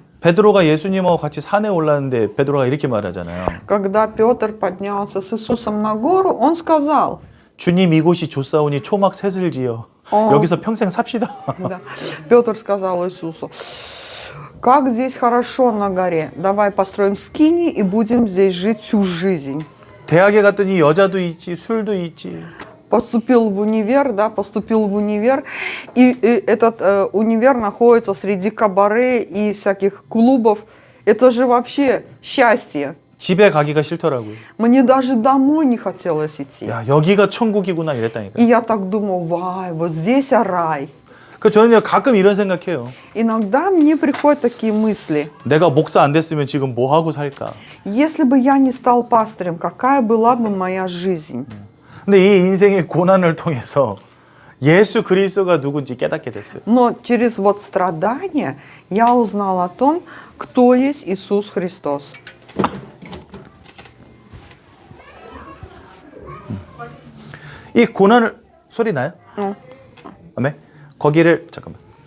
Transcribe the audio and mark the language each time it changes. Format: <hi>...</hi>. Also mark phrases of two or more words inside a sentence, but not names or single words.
<ko>베드로가 예수님하고 같이 산에 올랐는데 베드로가 이렇게 말하잖아요.</ko> <ru>Когда Петр поднялся с Иисусом на гору, он сказал,</ru> <ko>주님 이곳이 좋사오니 초막 셋을 지어 여기서 평생 삽시다.</ko> <ru>да, Петр сказал Иисусу, как здесь хорошо на горе, давай построим скини и будем здесь жить всю жизнь.</ru> <ko>대학에 갔더니 여자도 있지 술도 있지.</ko> <ru>Поступил в универ, да, поступил в универ, и этот универ находится среди кабаре и всяких клубов. Это же вообще счастье.</ru> <ko>집에 가기가 싫더라고요.</ko> <ru>Мне даже домой не хотелось идти.</ru> <ko>야 여기가 천국이구나</ko> <ru>И</ru> <ko>이랬다니까.</ko> <ru>я так думал, вай, вот здесь рай.</ru> <ko>그 저는요 가끔 이런 생각해요.</ko> <ru>Иногда мне приходят такие мысли.</ru> <ko>내가 목사 안 됐으면 지금 뭐 하고 살까?</ko> <ru>Если бы я не стал пастырем, какая была бы моя жизнь?</ru> <ko>근데 이 인생의 고난을 통해서 예수 그리스도가 누군지 깨닫게 됐어요.</ko> <ru>Но через вот страдания я узнал о том, кто есть Иисус Христос.</ru> <ko>이 고난을 소리 나요? 응. 아멘. 거기를 잠깐만.</ko>